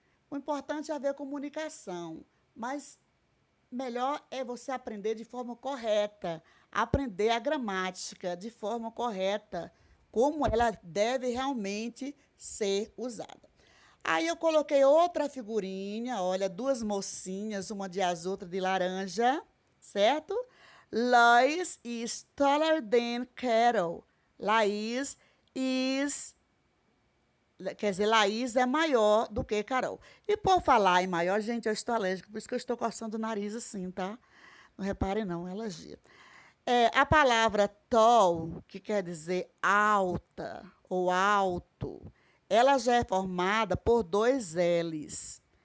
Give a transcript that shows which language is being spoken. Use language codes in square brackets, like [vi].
[pt] O importante é haver comunicação, mas melhor é você aprender de forma correta, aprender a gramática de forma correta, como ela deve realmente ser usada. Aí eu coloquei outra figurinha, olha, duas mocinhas, uma de azul, outra de laranja, certo? [en] Lois is taller than Carol. [pt] Laís is Quer dizer, Laís é maior do que Carol. E por falar em maior, gente, eu estou alérgica, por isso que eu estou coçando o nariz assim, tá? Não repare não, é alergia. A palavra tall, que quer dizer alta ou alto, ela já é formada por dois L's.